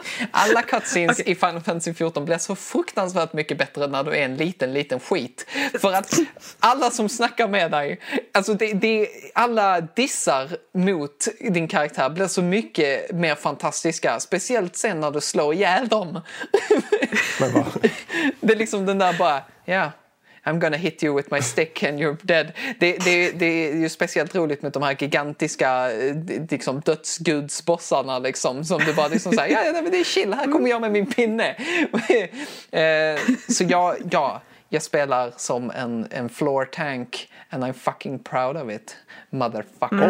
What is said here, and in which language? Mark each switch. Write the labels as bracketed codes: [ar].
[sv] Alla cutscenes i Final Fantasy 14 blir så fruktansvärt mycket bättre när du är en liten, liten skit. För att alla som snackar med dig, alltså alla dissar mot din karaktär blir så mycket mer fantastiska. Speciellt sen när du slår ihjäl dem. Men vad? Det är liksom den där bara, ja... [en] Yeah. I'm gonna hit you with my stick and you're dead. [sv] Det är ju speciellt roligt med de här gigantiska liksom, dödsgudsbossarna liksom, som du bara liksom säger, ja, det är chill, här kommer jag med min pinne. Så jag spelar som en [en] floor tank and I'm fucking proud of it, motherfucker.